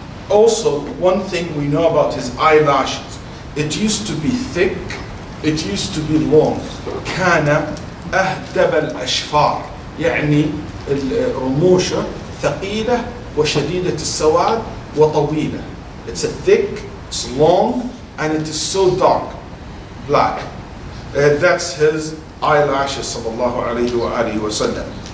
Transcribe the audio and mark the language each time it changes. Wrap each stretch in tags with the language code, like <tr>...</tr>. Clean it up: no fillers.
<en>Also, one thing we know about his eyelashes, it used to be thick, it used to be long.</en> <ar>كان أهدب الأشفار, يعني الرموشة ثقيلة وشديدة السواد وطويلة.</ar> <en>It's a thick, it's long, and it is so dark, black. That's his eyelashes صلى الله عليه وآله وسلم.</en>